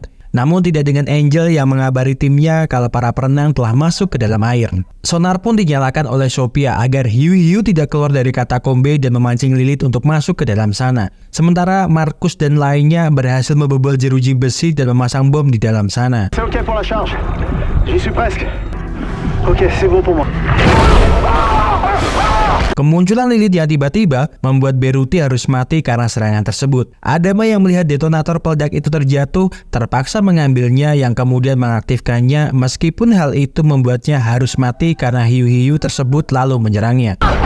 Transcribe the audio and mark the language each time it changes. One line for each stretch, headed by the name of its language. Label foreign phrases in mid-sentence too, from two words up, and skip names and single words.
Indonesian: Namun tidak dengan Angel yang mengabari timnya kalau para perenang telah masuk ke dalam air. Sonar pun dinyalakan oleh Sophia agar hiu-hiu tidak keluar dari katakombe dan memancing Lilith untuk masuk ke dalam sana. Sementara Marcus dan lainnya berhasil membobol jeruji besi dan memasang bom di dalam sana.
French: C'est ok pour la charge. J'y suis presque. Ok, c'est bon pour moi.
Indonesian: Kemunculan Lilith yang tiba-tiba membuat Beruti harus mati karena serangan tersebut. Adama yang melihat detonator peledak itu terjatuh terpaksa mengambilnya yang kemudian mengaktifkannya meskipun hal itu membuatnya harus mati karena hiu-hiu tersebut lalu menyerangnya.